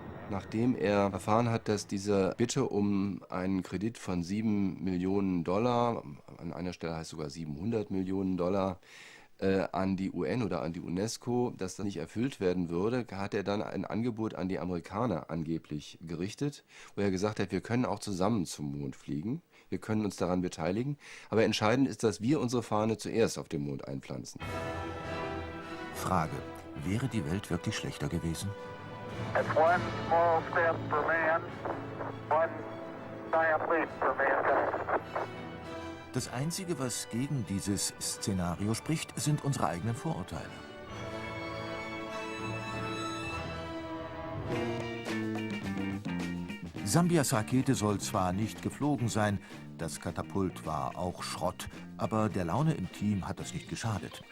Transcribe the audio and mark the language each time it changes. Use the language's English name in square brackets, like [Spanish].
[German] Nachdem er erfahren hat, dass diese Bitte um einen Kredit von $7 Millionen, an einer Stelle heißt sogar $700 Millionen, an die UN oder an die UNESCO, dass das nicht erfüllt werden würde, hat er dann ein Angebot an die Amerikaner angeblich gerichtet, wo er gesagt hat, wir können auch zusammen zum Mond fliegen, wir können uns daran beteiligen, aber entscheidend ist, dass wir unsere Fahne zuerst auf dem Mond einpflanzen. Frage, wäre die Welt wirklich schlechter gewesen? [English] That's one small step for man, one giant leap for mankind. [German] Das Einzige, was gegen dieses Szenario spricht, sind unsere eigenen Vorurteile. Sambias Rakete soll zwar nicht geflogen sein, das Katapult war auch Schrott, aber der Laune im Team hat das nicht geschadet.